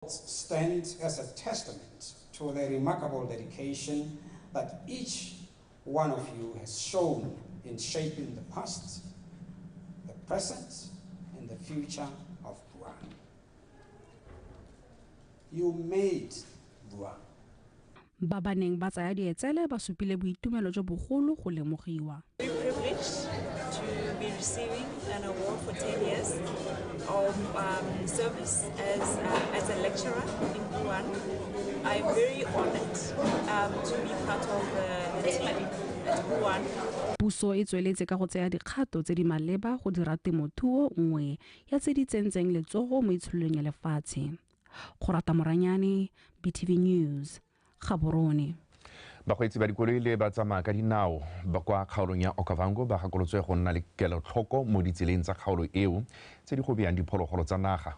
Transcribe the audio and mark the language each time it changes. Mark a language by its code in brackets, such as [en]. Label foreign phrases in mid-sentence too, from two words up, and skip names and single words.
[en] stands as a testament to the remarkable dedication that each one of you has shown in shaping the past, the present, and the future of Botswana. You made Botswana. [tn] Ba baneng ba tsaya dietsele ba supile boitumelo jo bogolo go lemogiwa. [en] Very privileged to be receiving an award for 10 years of service as a lecturer in Botswana. I'm very honored to be part of the team at Botswana. [tn] Puso e tsweletse ka go tsaya dikgato tse di maleba go dira temothuo nngwe ya tse di tsentseng letsogo mo itshololong ya lefatshe. Go rata Moranyane, BTV News, Gaborone. Bakgweetsi ba dikoloi le ba tsamaya ka dinao ba kwa kgaolong ya Okavango ba gakolotswe go nna le kelotlhoko mo ditseleng tsa kgaolo eo tse di gobeang diphologolo tsa naga.